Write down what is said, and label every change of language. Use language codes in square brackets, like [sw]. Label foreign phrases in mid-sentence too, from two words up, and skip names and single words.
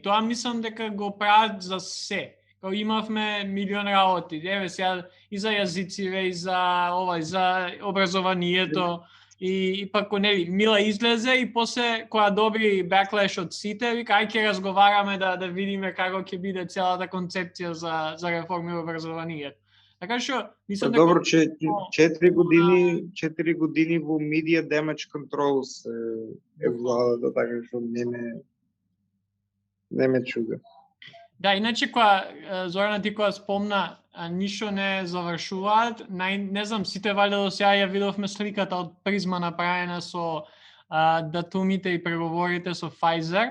[mk] Тоа мислам дека го прават за се. Као имавме милион работи, еве сега и за јазициве, и за образованието, И пак нели Мила излезе и после кога добри беклеш од сите, вика ај ќе разговараме да видиме како ќе биде целата концепција за реформи во образованието. Така што мислам дека добро, 4 години во [en] media damage control [mk] е владата, така што не ме чуга. Да, иначе кога Зорана ти кога спомна ништо не завршуваат, не знам, сите валјда до сега ја видовме сликата од призма направена со датумите и преговорите со Pfizer.